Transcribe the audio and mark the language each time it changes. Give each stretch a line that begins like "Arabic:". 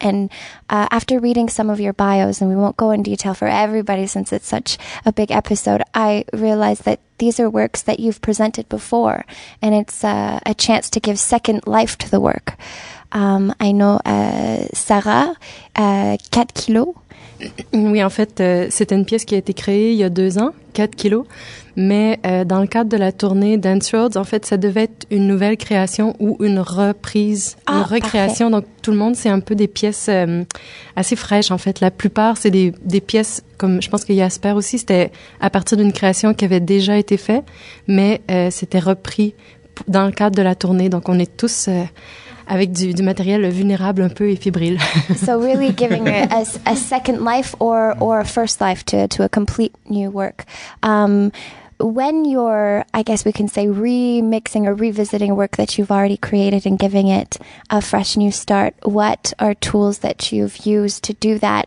English: And after reading some of your bios, and we won't go in detail for everybody since it's such a big episode, I realized that these are works that you've presented before, and it's a chance to give second life to the work. I know Sarah, 4 kilos.
French: Oui, en fait, c'était une pièce qui a été créée il y a 2 ans, 4 kilos, mais dans le cadre de la tournée Dance Roads, en fait, ça devait être une nouvelle création ou une reprise, une recréation. Parfait. Donc, tout le monde, c'est un peu des pièces assez fraîches, en fait. La plupart, c'est des pièces, comme je pense que Jasper aussi, c'était à partir d'une création qui avait déjà été faite, mais c'était repris dans le cadre de la tournée. Donc, on est tous avec du matériel vulnérable un peu et fébrile.
English: So really giving a second life or a first life to a complete new work. When you're, I guess we can say, remixing or revisiting work that you've already created and giving it a fresh new start, what are tools that you've used to do that?